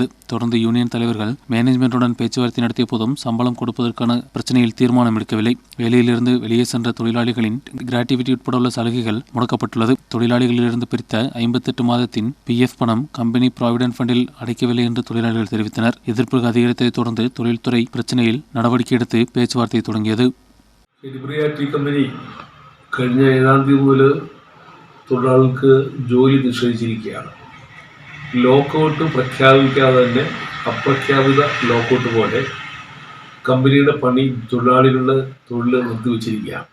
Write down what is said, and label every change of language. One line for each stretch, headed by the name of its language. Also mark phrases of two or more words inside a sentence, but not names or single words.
Tamil: தொடர்ந்து யூனியன் தலைவர்கள் மேனேஜ்மெண்டுடன் பேச்சுவார்த்தை நடத்திய போதும் சம்பளம் கொடுப்பதற்கான பிரச்சனையில் தீர்மானம் எடுக்கவில்லை. வேலையிலிருந்து வெளியே சென்ற தொழிலாளிகளின் கிராட்டிவிட்டி உட்பட உள்ள சலுகைகள் முடக்கப்பட்டுள்ளது. தொழிலாளிகளிலிருந்து பிரித்த 58 மாதத்தின் PF பணம் கம்பெனி ப்ராவிடென்ட் ஃபண்டில் அடைக்கவில்லை என்று தொழிலாளிகள் தெரிவித்தனர். எதிர்ப்பு அதிகரித்ததை தொடர்ந்து தொழில்துறை பிரச்சனையில் நடவடிக்கை எடுத்து பேச்சுவார்த்தை தொடங்கியது.
Malayalam: കഴിഞ്ഞ 7-ാം തീയതി മുതൽ തൊഴിലാളികൾക്ക് ജോലി നിഷേധിച്ചിരിക്കുകയാണ്. ലോക്കൗട്ട് പ്രഖ്യാപിക്കാതെ തന്നെ അപ്രഖ്യാപിത ലോക്കൗട്ട് പോലെ കമ്പനിയുടെ പണി തൊഴിലാളികളുടെ തൊഴിൽ നിർത്തിവെച്ചിരിക്കുകയാണ്.